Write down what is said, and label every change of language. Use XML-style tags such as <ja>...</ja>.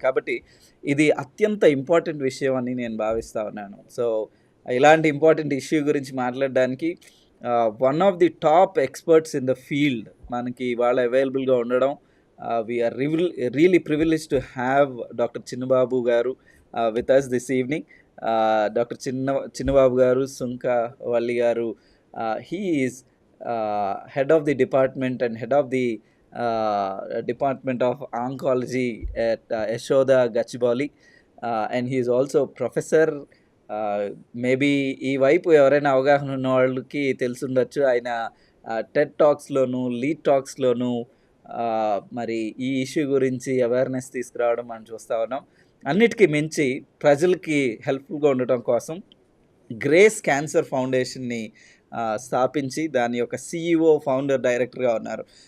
<te>కాబట్టి ఇది అత్యంత ఇంపార్టెంట్ విషయం అని నేను భావిస్తూ ఉన్నాను. సో ఇలాంటి ఇంపార్టెంట్ ఇష్యూ గురించి మాట్లాడడానికి</te> <en>one of the top experts in the field</en> <te>మనకి ఇవాళ అవైలబుల్గా ఉండడం,</te> <en>We are really privilege to have doctor Chinnababu garu with us this evening. Doctor Chinnababu garu, Sunkavalli garu, he is head of the department and head of the department of oncology at Yashoda Gachibowli, and he is also professor.</en> <te>Maybe ఈ వైపు ఎవరైనా అవగాహన ఉన్న వాళ్ళకి తెలుసుండొచ్చు. ఆయన టెడ్ టాక్స్లోను, లీడ్ టాక్స్లోను మరి ఈ ఇష్యూ గురించి అవేర్నెస్ తీసుకురావడం మనం చూస్తూ ఉన్నాం. అన్నిటికీ మించి ప్రజలకి హెల్ప్ఫుల్గా ఉండటం కోసం గ్రేస్ క్యాన్సర్ ఫౌండేషన్ని స్థాపించి దాని యొక్క CEO, ఫౌండర్, డైరెక్టర్గా ఉన్నారు.</te>